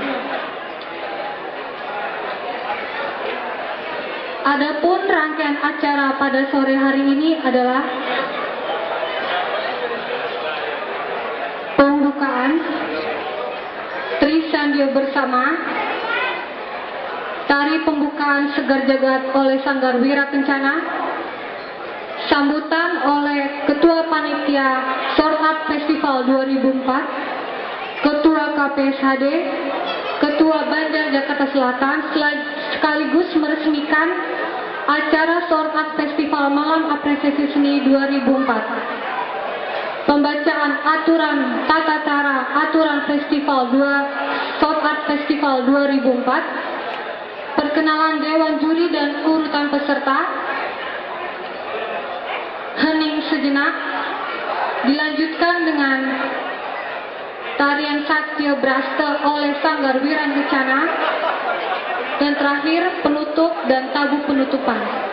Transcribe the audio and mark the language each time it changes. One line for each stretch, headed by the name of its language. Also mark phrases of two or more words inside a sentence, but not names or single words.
Indonesian: Adapun rangkaian acara pada sore hari ini adalah pembukaan Trisandio Bersama, tari pembukaan Segar Jagat oleh Sanggar Wira Kencana, sambutan oleh Ketua Panitia Short Art Festival 2004, Ketua KPSHD, Ketua Banjar Jakarta Selatan, sekaligus meresmikan acara Short Art Festival Malam Apresiasi Seni 2004. Pembacaan aturan tata cara aturan Festival Short Art Festival 2004, perkenalan Dewan Juri dan urutan peserta, hening sejenak, dilanjutkan dengan tarian Satya Brasta oleh Sanggar Wira Kencana, dan terakhir penutup dan tabu penutupan.